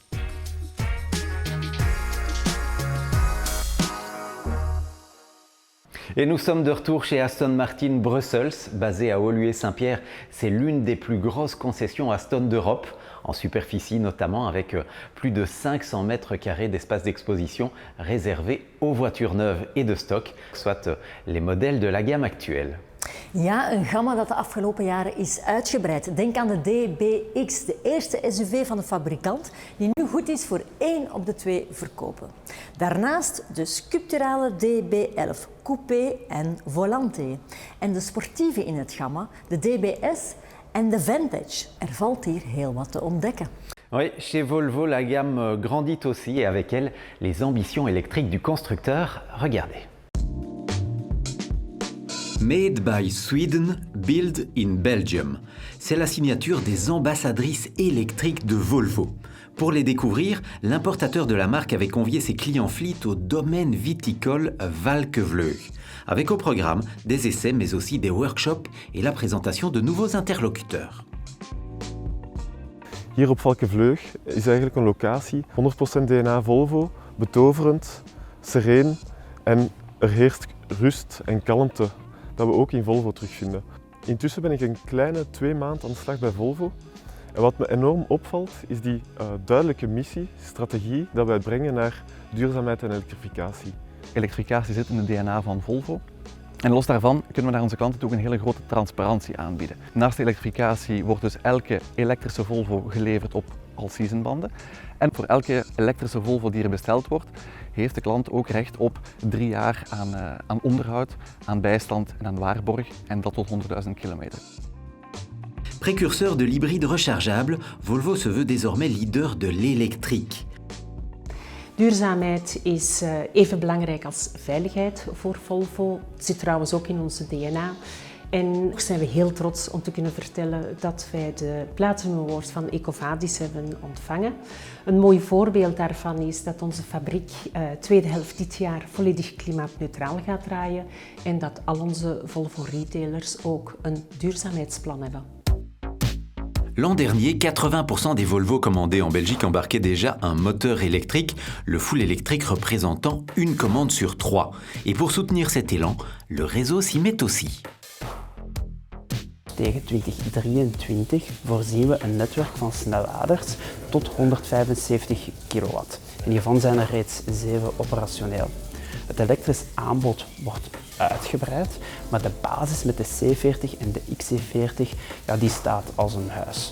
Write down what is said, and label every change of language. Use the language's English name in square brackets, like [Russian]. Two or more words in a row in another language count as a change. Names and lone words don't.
[French] Et nous sommes de retour chez Aston Martin Brussels, basé à Woluwe-Saint-Pierre. C'est l'une des plus grosses concessions Aston d'Europe, en superficie notamment, avec plus de 500 mètres carrés d'espace d'exposition réservés aux voitures neuves et de stock, soit les modèles de la gamme actuelle. [Dutch] Ja, een gamma dat de afgelopen jaren is uitgebreid. Denk aan de DBX, de eerste SUV van de fabrikant, die nu goed is voor 1 op de 2 verkopen. Daarnaast de sculpturale DB11, coupé en volante. En de sportieve in het gamma, de DBS en de Vantage. Er valt hier heel wat te ontdekken. [French] Oui, chez Volvo, la gamme grandit aussi et avec elle, les ambitions électriques du constructeur. Regardez. [English] Made by Sweden, Build in Belgium. [French] C'est la signature des ambassadrices électriques de Volvo. Pour les découvrir, l'importateur de la marque avait convié ses clients fleet au domaine viticole Valkevleug, avec au programme des essais mais aussi des workshops et la présentation de nouveaux interlocuteurs. [Dutch] Hier op Valkevleug is eigenlijk een locatie, 100% DNA Volvo, betoverend, sereen en er heerst rust en kalmte dat we ook in Volvo terugvinden. Intussen ben ik een kleine 2 maanden aan de slag bij Volvo. En wat me enorm opvalt is die duidelijke missie, strategie dat wij brengen naar duurzaamheid en elektrificatie. Elektrificatie zit in het DNA van Volvo. En los daarvan kunnen we naar onze klanten ook een hele grote transparantie aanbieden. Naast de elektrificatie wordt dus elke elektrische Volvo geleverd op all-season banden. En voor elke elektrische Volvo die er besteld wordt, heeft de klant ook recht op 3 jaar aan onderhoud, aan bijstand en aan waarborg, en dat tot 100.000 kilometer. [French] Précurseur de l'hybride rechargeable, Volvo se veut désormais leader de l'électrique. [Dutch] Duurzaamheid is even belangrijk als veiligheid voor Volvo. Het zit trouwens ook in onze DNA. En ook zijn we heel trots om te kunnen vertellen dat wij de Platinum Award van EcoVadis hebben ontvangen. Een mooi voorbeeld daarvan is dat onze fabriek tweede helft dit jaar volledig klimaatneutraal gaat draaien en dat al onze Volvo retailers ook een duurzaamheidsplan hebben. [French] L'an dernier, 80% des Volvo commandés en Belgique embarquaient déjà un moteur électrique, le full électrique représentant une commande sur 3. Et pour soutenir cet élan, le réseau s'y met aussi. [Dutch] Tegen 2023 voorzien we een netwerk van snelladers tot 175 kW. En hiervan zijn er reeds 7 operationeel. Het elektrisch aanbod wordt uitgebreid, maar de basis met de C40 en de XC40 die staat als een huis.